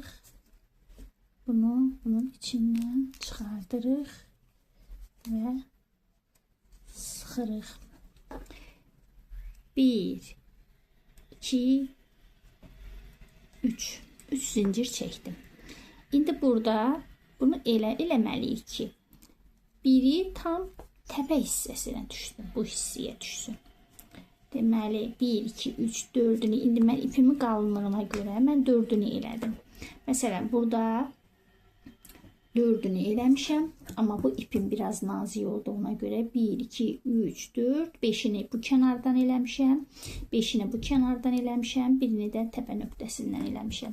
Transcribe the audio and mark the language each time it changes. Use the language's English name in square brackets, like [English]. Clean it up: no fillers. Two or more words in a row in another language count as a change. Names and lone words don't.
[Azerbaijani] Bunu bunun içinden çıxardırıq. Ve sıxırıq. 1, 2, 3. [Turkish] 3 zincir çektim. [Azerbaijani] İndi burada bunu eləməliyik ki, biri tam təpə hissəsinə düşsün, bu hissəyə düşsün. Deməli 1, 2, 3, 4'ünü indi mən ipimi qalınlığına görə mən 4'ünü elədim. Məsələn burada 4'ünü eləmişəm, amma bu ipim biraz nazik olduğuna görə 1, 2, 3, 4, 5'ini bu kənardan eləmişəm, 5'ini bu kənardan eləmişəm, birini də təpə nöqtəsindən eləmişəm.